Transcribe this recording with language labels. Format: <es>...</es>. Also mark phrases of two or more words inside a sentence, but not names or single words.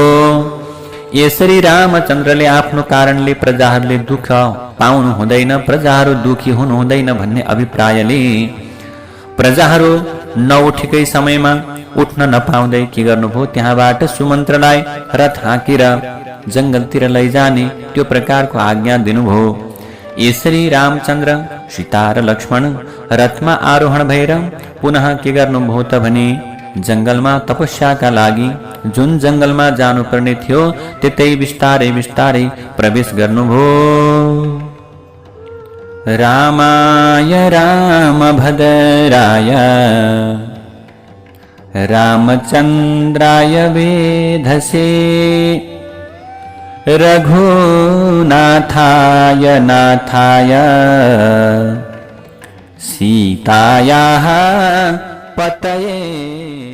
<ne>यसरी रामचन्द्रले आफ्नो कारणले प्रजाहरूले दुःख पाउनु हुँदैन, प्रजाहरू दुखी हुनु हुँदैन भन्ने अभिप्रायले प्रजाहरू नउठेकै समयमा उठ्न नपाउँदै के गर्नुभयो, त्यहाँबाट सुमन्त्रलाई रथ हाँकेर जंगलतिर लैजाने त्यो प्रकारको आज्ञा दिनुभयो। यसरी रामचन्द्र, सीता र लक्ष्मण रथमा आरोहण भएर पुनः के गर्नुभयो त भने जंगलमा तपस्याका लागि जुन जंगलमा जानुपर्ने थियो त्यतै बिस्तारै बिस्तारै प्रवेश गर्नुभयो।</ne> <sa>रामाय रामभद्राय रामचन्द्राय वेधसे रघुनाथाय नाथाय सीतायाः पतये</sa>